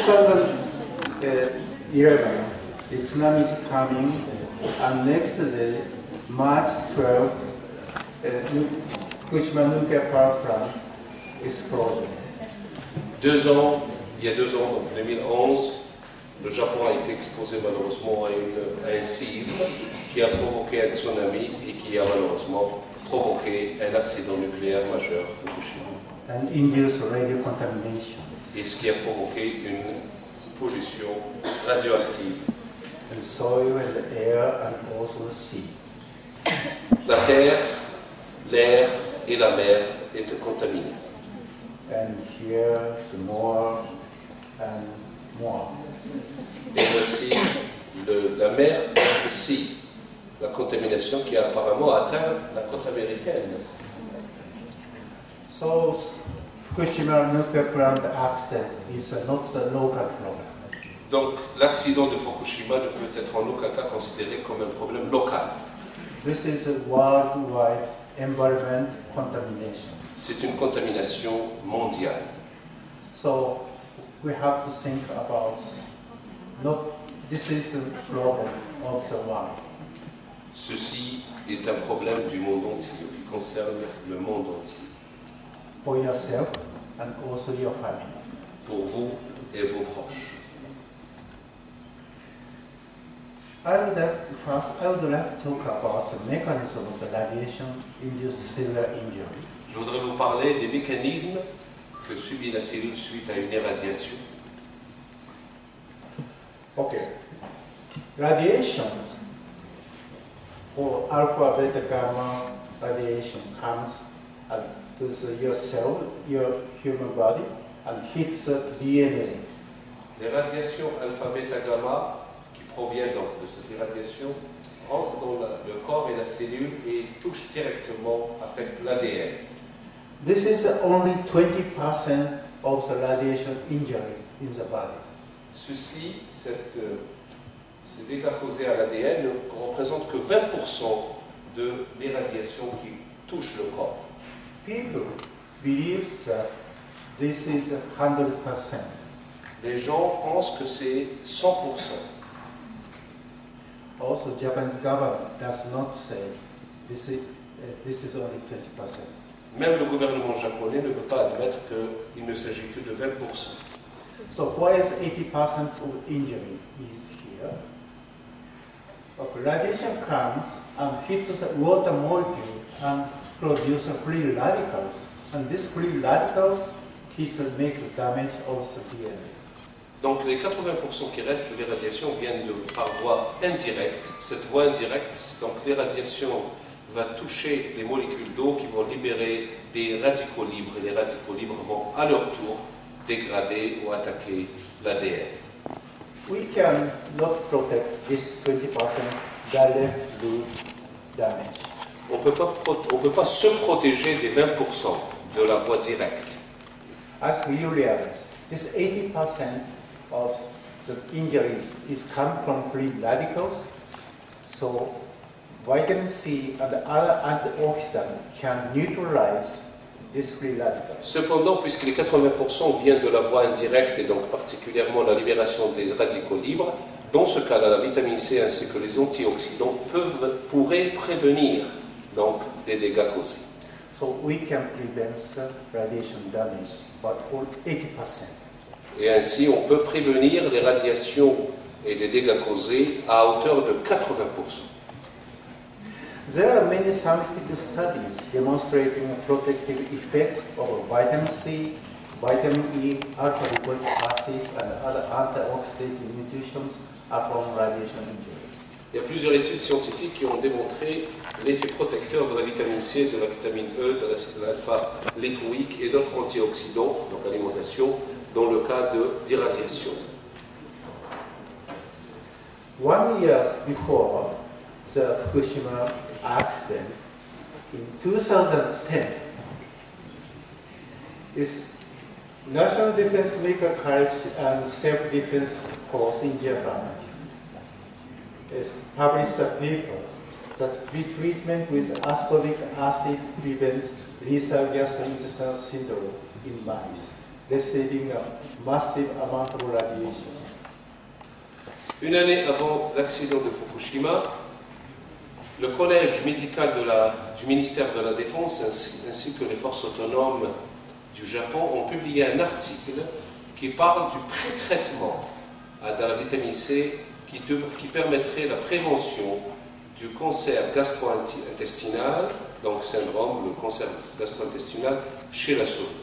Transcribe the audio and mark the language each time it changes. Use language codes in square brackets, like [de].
[en] 2011, the tsunami is coming, and next day, March 12, Fukushima nuclear power plant explosion. [fr] Il y a 2 ans, donc 2011, le Japon a été exposé malheureusement à un séisme qui a provoqué un tsunami et qui a malheureusement provoqué un accident nucléaire majeur à Fukushima. [en] And induced radio contamination. [fr] Et ce qui a provoqué une pollution radioactive. [en] And soil and air and also the sea. [fr] La terre, l'air et la mer étaient contaminés. [en] And here, the more and more. [fr] Et aussi la mer ici, la contamination qui a apparemment atteint la côte américaine. [en] So Fukushima nuclear plant accident is not the local problem. [fr] Donc l'accident de Fukushima ne peut être en aucun cas considéré comme un problème local. [en] This is a worldwide environment contamination. [fr] C'est une contamination mondiale. [en] So we have to think about this is a problem of the world. [fr] Ceci est un problème du monde entier, qui concerne le monde entier. [en] For yourself and also your family. [fr] Pour vous et vos proches. [en] I would like to talk about the mechanism of the radiation-induced cellular injury. [fr] Je voudrais vous parler des mécanismes que subit la cellule suite à une irradiation. [en] Okay. Radiations or alpha, beta, gamma radiation comes to your cell, your human body, and hits the DNA. [fr] Les radiations alpha, beta, gamma qui proviennent donc de cette irradiation rentrent dans le corps et la cellule et touchent directement, affectent l'ADN. [en] This is only 20% of the radiation injury in the body. [fr] Ceci, ces dégâts causés à l'ADN ne représentent que 20% de l'irradiation qui touche le corps. [en] People believe that this is 100%. [fr] Les gens pensent que c'est 100%. [en] Also, Japanese government does not say this is only 20%. [fr] Même le gouvernement japonais ne veut pas admettre qu'il ne s'agit que de 20%. [en] So why is 80% of injury is here? Okay, radiation comes and hits the water molecule and produces free radicals. And these free radicals makes damage of the DNA. [fr] Donc les 80% qui restent de l'irradiation viennent par voie indirecte. Cette voie indirecte, donc l'irradiation va toucher les molécules d'eau qui vont libérer des radicaux libres. Et les radicaux libres vont à leur tour dégrader ou attaquer l'ADN. [en] We can not protect this 20% direct damage. [fr] On ne peut pas se protéger des 20% de la voie directe. [en] As we realize, this 80% of the injuries is come from free radicals, so vitamin C and other antioxidants can neutralize this free radical. [fr] Cependant, puisque les 80% viennent de la voie indirecte et donc particulièrement la libération des radicaux libres, dans ce cas-là, la vitamine C ainsi que les antioxydants pourraient prévenir donc des dégâts causés. [en] So we can prevent radiation damage, but for 80%. [fr] Et ainsi, on peut prévenir les radiations et des dégâts causés à hauteur de 80%. [en] There are many scientific studies demonstrating a protective effect of vitamin C, vitamin E, alpha-lipoic acid, and other antioxidant nutrients upon radiation injury. [fr] Il y a plusieurs études scientifiques qui ont démontré l'effet protecteur de la vitamine C, de la vitamine E, de l'acide alpha-lipoïque et d'autres antioxydants, donc alimentation, dans le cas d'irradiation. [en] 1 year before the Fukushima accident, in 2010, this National Defense Medical College and Self-Defense Force in Japan has published a paper that treatment with ascorbic acid prevents lethal gastrointestinal syndrome in mice, receiving a massive amount of radiation. [fr] Une année avant l'accident de Fukushima, le collège médical du ministère de la Défense ainsi que les forces autonomes du Japon ont publié un article qui parle du pré-traitement de la vitamine C qui permettrait la prévention du cancer gastro-intestinal, donc syndrome, le cancer gastro-intestinal chez la souris.